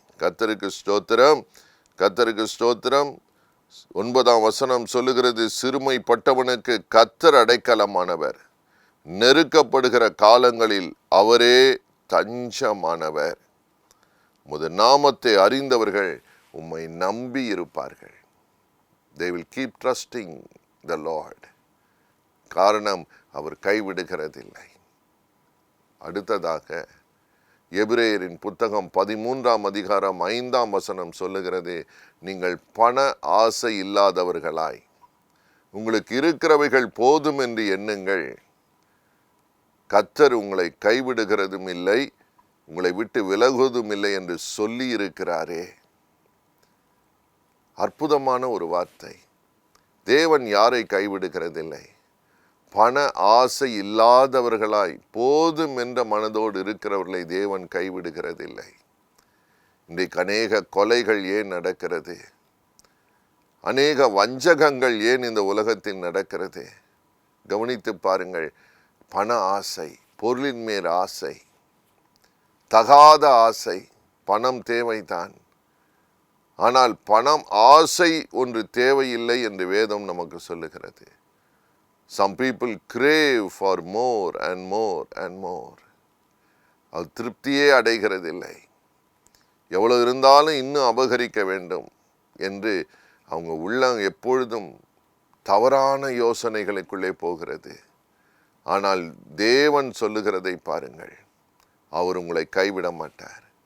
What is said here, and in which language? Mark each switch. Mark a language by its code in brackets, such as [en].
[ta] கர்த்தருக்கு ஸ்தோத்திரம், கர்த்தருக்கு ஸ்தோத்திரம். 9ஆம் வசனம் சொல்லுகிறது, சிறுமைப்பட்டவனுக்கு கர்த்தர் அடைக்கலமானவர், நெருக்கப்படுகிற காலங்களில் அவரே தஞ்சமானவர். உமது நாமத்தை அறிந்தவர்கள் உம்மை நம்பி இருப்பார்கள். [en] They will keep trusting the Lord. [ta] காரணம், அவர் கைவிடுகிறதில்லை. அடுத்ததாக எபிரேயரின் புத்தகம் 13ஆம் அதிகாரம் 5ஆம் வசனம் சொல்லுகிறது, நீங்கள் பண ஆசை இல்லாதவர்களாய் உங்களுக்கு இருக்கிறவைகள் போதும் என்று எண்ணுங்கள். கர்த்தர் உங்களை கைவிடுகிறதும் இல்லை, உங்களை விட்டு விலகுவதும் இல்லை என்று சொல்லி இருக்கிறாரே. அற்புதமான ஒரு வார்த்தை. தேவன் யாரை கைவிடுகிறதில்லை? பண ஆசை இல்லாதவர்களாய் போதும் என்ற மனதோடு இருக்கிறவர்களை தேவன் கைவிடுகிறதில்லை. இன்றைக்கு அநேக கொலைகள் ஏன் நடக்கிறது? அநேக வஞ்சகங்கள் ஏன் இந்த உலகத்தில் நடக்கிறது? கவனித்து பாருங்கள். பண ஆசை, பொருளின் மேல் ஆசை, தகாத ஆசை. பணம் தேவைதான், ஆனால் பணம் ஆசை ஒன்று தேவையில்லை என்று வேதம் நமக்கு சொல்லுகிறது. [en] Some people crave for more and more and more. [ta] அது திருப்தியே அடைகிறதில்லை. எவ்வளவு இருந்தாலும் இன்னும் அபகரிக்க வேண்டும் என்று அவங்க உள்ளம் எப்பொழுதும் தவறான யோசனைகளுக்குள்ளே போகிறது. ஆனால் தேவன் சொல்லுகிறதை பாருங்கள், அவர் உங்களை கைவிட மாட்டார்.